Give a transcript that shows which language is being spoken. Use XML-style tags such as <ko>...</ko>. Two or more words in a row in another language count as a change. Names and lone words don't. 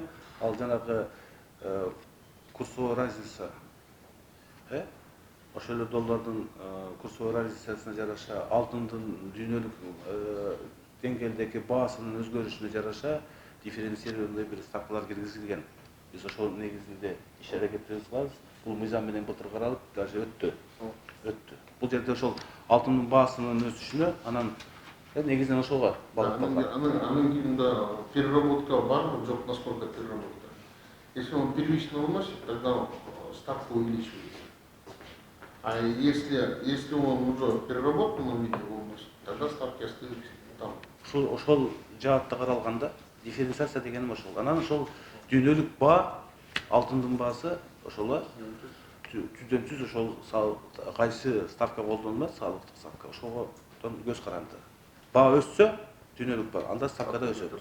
<ky>Ал жанагы</ky> <ru>курсовой разница,</ru> <ky>ошол эле доллардын</ky> <ru>курсовой разницасына</ru> <ky>жараша, алтындын дүйнөлүк деңгээлдеги баасынын өзгөрүшүнө жараша дифференцированный бир ставкалар киргизилген. Биз ошол негизинде иш аракеттерибизди кылабыз. Бул мыйзам менен былтыр каралып, даже өттү. Бул жерде ошол алтындын баасынын өсүшүнө, анан негизинен ошого багытталган. Анан кийин да переработка барбы, жок,</ky> <ru>насколько переработка? Если он первично уносит, тогда ставка увеличивается. А если он уже переработанном виде уносит, тогда ставки остаются там.</ru> <ky>Ошол жаатта каралганда дифференциация дегеним ошол. Анан ошол дүйнөлүк баа, алтындын баасы ошол түздөн түз ошол кайсы ставка колдонулат, салыктык ставка, ошолдон көз каранды. Баа өссө, дүйнөлүк баа, анда ставка да өсөт.</ky>